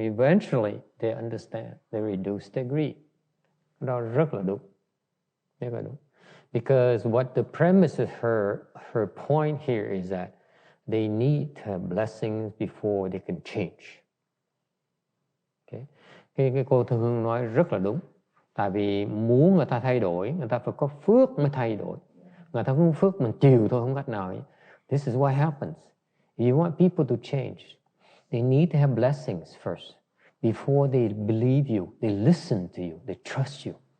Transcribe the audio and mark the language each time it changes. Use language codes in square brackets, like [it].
[en] Eventually, they understand. They reduce their greed. [vi] Đó rất là đúng. Rất là đúng. [en] Because what the premise of her point here is that they need to have blessings before they can change. Okay. [vi] Cái cô Thư Hương nói rất là đúng. Tại vì muốn người ta thay đổi, người ta phải có phước mới thay đổi. Người ta không có phước mình chiều thôi, không cách nào. [en] This is what happens. If you want people to change, they need to have blessings first. Before they believe you, they listen to you, they trust you.